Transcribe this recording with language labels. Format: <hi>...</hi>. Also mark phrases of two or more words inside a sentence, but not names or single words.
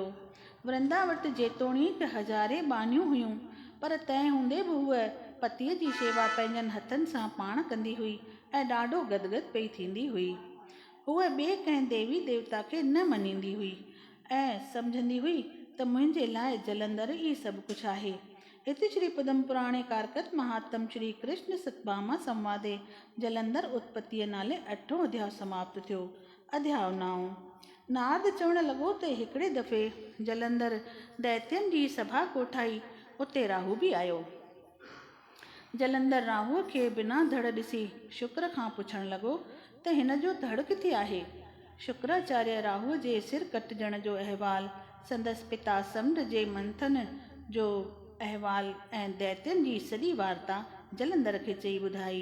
<sd>वृंदा वटि जेतोणीक 1000 बानियूं हुयूं, पर तंहिं हूंदे बि हूअ पतीअ जी शेवा पंहिंजनि हथनि सां पाण कंदी हुई ऐं ॾाढो गदगद पई थींदी हुई। हूअ ॿिए कंहिं देवी देवता खे न मञींदी हुई ऐं सम्झंदी हुई त मुंहिंजे लाइ जलंधर ई सभु कुझु आहे। हिते श्री पद्म पुराणे कारकत महात्म श्री कृष्ण सतभामा संवादे जलंधर उत्पत्तीअ नाले 8हों अध्याय समाप्त थियो। अध्याय 9। नारद चवण लॻो त हिकिड़े दफ़े जलंधर दैत्यनि जी सभा कोठाई, उते राहु बि आयो। जलंधर राहुअ खे बिना धड़ ॾिसी शुक्र खां पुछण लॻो त हिन जो धड़ किथे आहे। शुक्राचार्य राहुअ जे सिर कटजण जो अहवाल, संदसि पिता समुंड जे मंथन जो अहवाल ऐं दैत्यनि जी सॼी वार्ता जलंधर खे चई ॿुधाई।</sd>